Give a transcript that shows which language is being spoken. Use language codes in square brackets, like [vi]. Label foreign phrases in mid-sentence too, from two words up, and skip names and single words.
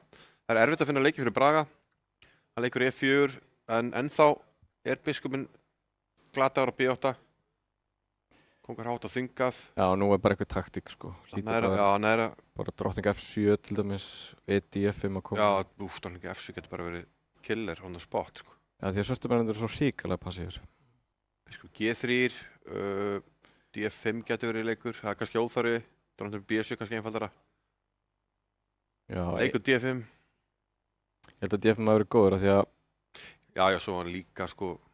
[is] Það er erfitt að finna leiki fyrir Braga. Hann leikur E4, en ennþá er biskupinn glataður á B8. Kongar hátt á þingað. Já, nú er bara eitthvað taktík, sko. Hann er bara drottning F7 til dæmis, D5 að koma. Já, drottning F7 getur bara verið [en] killer on the spot, [is] sko. Já, því að svörtumennir eru svo ríkalega passífur. Biskup G3, D5 getur verið leikur, það er kannski óþarfi. Drottning B7 kannski einfaldara. Já, leikur D5. Ég held að D5 hafi verið góður af því að... Já, svo hann líka, sko...